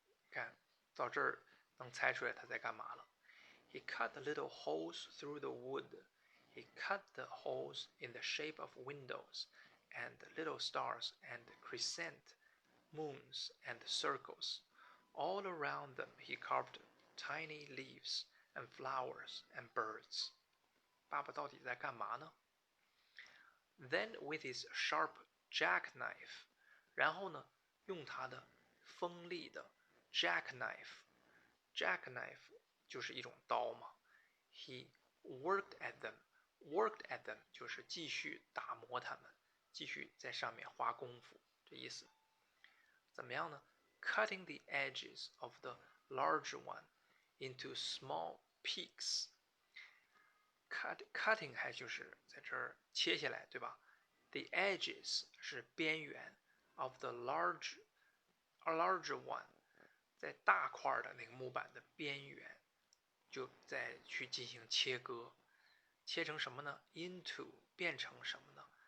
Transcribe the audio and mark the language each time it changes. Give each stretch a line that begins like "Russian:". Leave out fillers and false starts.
Chinese: 看到这儿能猜出来他在干嘛了。
English: He cut little holes through the wood. He cut the holes in the shape of windows, and little stars, and crescent moons, and circles. All around them he carved tiny leaves and flowers and birds.
Chinese: 爸爸到底在干嘛呢 ？
English: Then with his sharp jackknife，
Chinese: 然后呢，用他的锋利的 jackknife 就是一种刀嘛。
English: He worked at them
Chinese: 就是继续打磨它们，继续在上面花功夫，这意思。怎么样呢
English: ？Cutting the edges of the large one into small peaks.
Chinese: Cutting 还就是在这儿切下来，对吧 ？
English: The edges
Chinese: 是边缘
English: of the large one，
Chinese: 在大块的那个木板的边缘，就再去进行切割，切成什么呢 ？Into 变成什么呢？